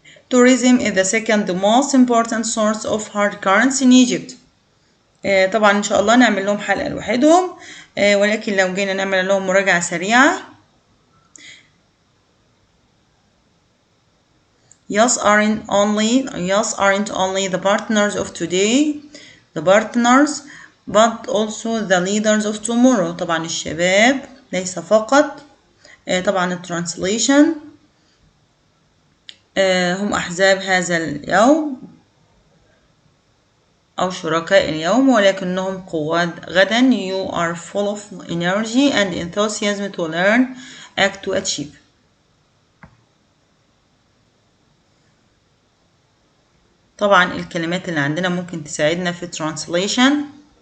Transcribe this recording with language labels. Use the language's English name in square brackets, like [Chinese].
[English] Tourism is the second most important source of hard currency in Egypt. [Arabic] طبعا إن شاء الله نعمل لهم حلقة لوحدهم، ولكن لو جينا نعمل لهم مراجعة سريعة. [English] Yes aren't only the partners of today. The partners but also the leaders of tomorrow. [Arabic] طبعا الشباب ليس فقط. طبعا الترانسليشن هم أحزاب هذا اليوم أو شركاء اليوم ولكنهم قواد غدا. [English] You are full of energy and enthusiasm to learn, act to achieve. [Arabic] طبعا الكلمات اللي عندنا ممكن تساعدنا في translation.